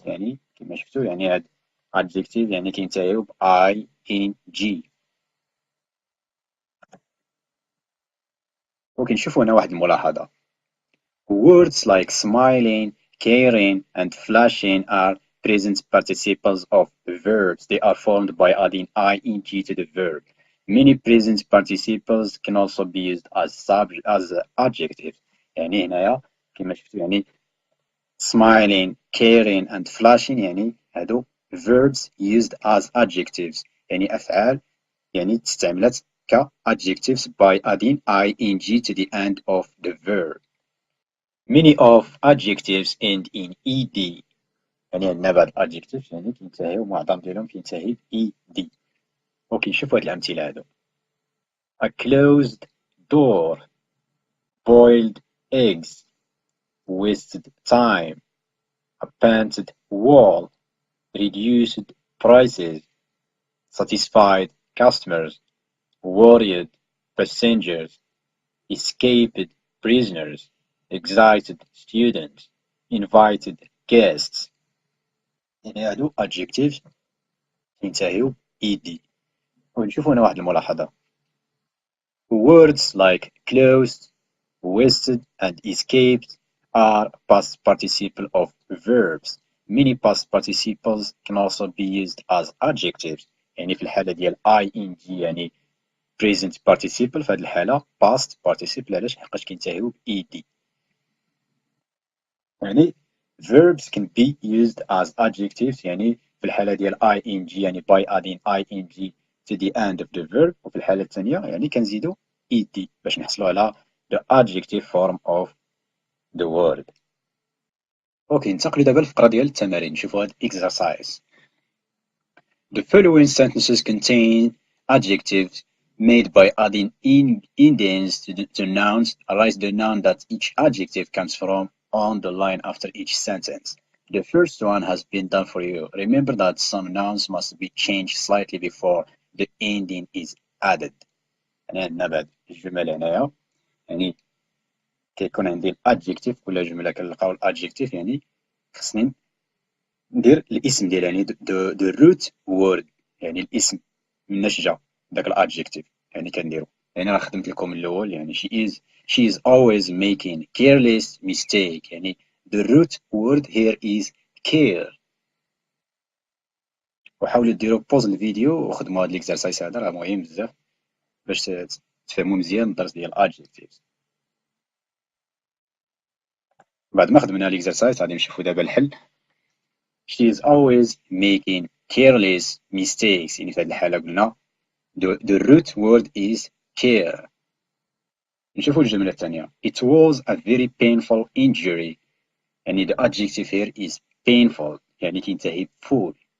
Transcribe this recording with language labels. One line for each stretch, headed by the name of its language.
Arabic: يعني كما شفتوا يعني هاد adjective يعني كينتهيو ب ing. وكنشوفوا هنا واحد الملاحظة.
English: Words like smiling, caring and flashing are present participles of verbs. They are formed by adding ing to the verb. Many present participles can also be used as adjectives.
Arabic: يعني هنايا كما شفتوا يعني
English: smiling, caring and flashing
Arabic: يعني هادو
English: verbs used as adjectives.
Arabic: يعني أفعال يعني استعملت
English: adjectives by adding ing to the end of the verb. Many of adjectives end in ed.
Arabic: يعني عندنا بعض adjectives يعني كينتهيو معظم ديالهم كينتهي ب ed. اوكي شوفوا هاد الأمثلة هادو.
English: A closed door, boiled eggs, wasted time, a painted wall, reduced prices, satisfied customers, worried passengers, escaped prisoners, excited students, invited guests.
Arabic: يعني هادو adjectives ينتهيو ed. ونشوفوا هنا واحد الملاحظة.
English: Words like closed, wasted and escaped are past participle of verbs. Many past participles can also be used as adjectives.
Arabic: يعني في الحالة ديال ing يعني present participle، في هذه الحالة past participle. علاش؟ حقاش كينتهيو ب ed.
English: يعني verbs can be used as adjectives.
Arabic: يعني في الحالة ديال ing يعني
English: by adding ing to the end of the verb،
Arabic: وفي الحالة الثانية يعني كنزيدو ed باش نحصلو على
English: the adjective form of the word.
Arabic: اوكي، ننتقلوا دابا للفقرة ديال التمارين. نشوفوا هاد exercise.
English: The following sentences contain adjectives made by adding indents to nouns. Write the noun that each adjective comes from on the line after each sentence. The first one has been done for you. Remember that some nouns must be changed slightly before the ending is added.
Arabic: يعني عندنا بعد الجمل هنايا، يعني كيكون عندي الادجكتيف ولا جملة كنلقاو الادجكتيف، يعني خصني ندير الاسم ديال يعني
English: the root word،
Arabic: يعني الاسم مناش جا داك الادجكتيف، يعني كنديرو. يعني راه خدمت لكم الاول، يعني
English: she is always making careless mistake، يعني the root word here is care.
Arabic: وحاولوا ديروا بوز الفيديو وخدموا هاد الاكسرسايز، هذا راه مهم بزاف باش تفهموا مزيان الدرس ديال adjectives. بعد ما خدمنا الاكسرسايز غادي نشوفوا دابا الحل.
English: She is always making careless mistakes.
Arabic: يعني في هذه الحالة قلنا
English: the root word is care.
Arabic: نشوفوا الجملة الثانية.
English: It was a very painful injury. يعني the adjective here is painful،
Arabic: يعني كينتهي
English: full.